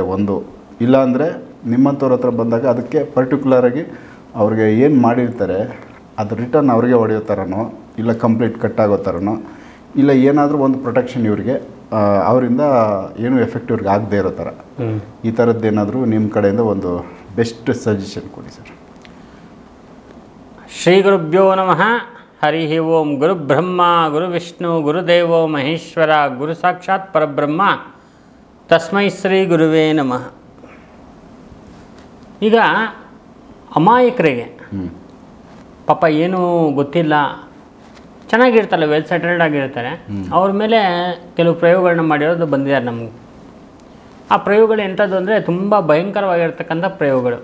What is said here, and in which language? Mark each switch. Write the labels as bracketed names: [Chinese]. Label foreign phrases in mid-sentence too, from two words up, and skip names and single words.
[Kannada] ಒಂದು ಇಲ್ಲ ಅಂದರೆ ನಿಮ್ಮಂಥವ್ರ ಹತ್ರ ಬಂದಾಗ ಅದಕ್ಕೆ ಪರ್ಟಿಕ್ಯುಲರಾಗಿ ಅವ್ರಿಗೆ ಏನು ಮಾಡಿರ್ತಾರೆ ಅದು ರಿಟರ್ನ್ ಅವ್ರಿಗೆ ಹೊಡೆಯೋ ಥರನೋ, ಇಲ್ಲ ಕಂಪ್ಲೀಟ್ ಕಟ್ಟಾಗೋ ಥರನೋ, ಇಲ್ಲ ಏನಾದರೂ ಒಂದು ಪ್ರೊಟೆಕ್ಷನ್ ಇವರಿಗೆ ಅವರಿಂದ ಏನು ಎಫೆಕ್ಟ್ ಇವ್ರಿಗೆ ಆಗದೆ ಇರೋ ಥರ, ಈ ಥರದ್ದೇನಾದರೂ ನಿಮ್ಮ ಕಡೆಯಿಂದ ಒಂದು [English] best suggestion [Kannada] ಕೊಡಿ ಸರ್. [Sanskrit] ಶ್ರೀ ಗುರುಭ್ಯೋ ನಮಃ. ಹರಿ ಓಂ. ಗುರು ಬ್ರಹ್ಮ ಗುರು ವಿಷ್ಣು ಗುರುದೇವೋ ಮಹೇಶ್ವರ, ಗುರು ಸಾಕ್ಷಾತ್ ಪರಬ್ರಹ್ಮ, ತಸ್ಮೈ ಶ್ರೀ ಗುರುವೇ ನಮಃ. [Kannada] ಈಗ ಅಮಾಯಕರಿಗೆ ಪಾಪ ಏನೂ ಗೊತ್ತಿಲ್ಲ, ಚೆನ್ನಾಗಿರ್ತಾರೆ, [English] well settled [Kannada] ಆಗಿರ್ತಾರೆ, ಅವ್ರ ಮೇಲೆ ಕೆಲವು ಪ್ರಯೋಗಗಳನ್ನ ಮಾಡಿರೋದು ಬಂದಿದ್ದಾರೆ ನಮಗೆ. ಆ ಪ್ರಯೋಗಗಳು ಎಂಥದ್ದು ಅಂದರೆ ತುಂಬ ಭಯಂಕರವಾಗಿರ್ತಕ್ಕಂಥ ಪ್ರಯೋಗಗಳು.